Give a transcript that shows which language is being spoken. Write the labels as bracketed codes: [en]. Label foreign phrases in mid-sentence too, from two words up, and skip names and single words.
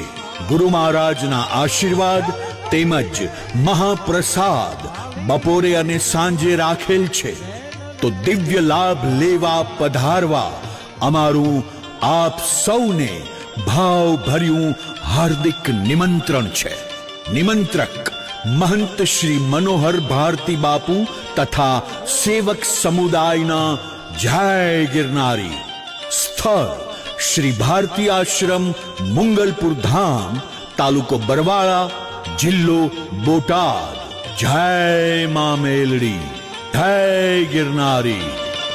[gu] ગુરુ મહારાજના આશીર્વાદ તેમજ મહાપ્રસાદ બપોરે અને સાંજે રાખેલ છે. તો દિવ્ય લાભ લેવા પધારવા અમારું આપ સૌને ભાવભર્યું હાર્દિક નિમંત્રણ છે. નિમંત્રક મહંત શ્રી મનોહર ભારતી બાપૂ તથા સેવક સમુદાયના જય ગિરનારી. સ્થલ શ્રી ભારતી આશ્રમ મંગલપુર ધામ તાલુકો બરવાડા જિલ્લો બોટાદ. જય માં મેલડી. જય ગિરનારી.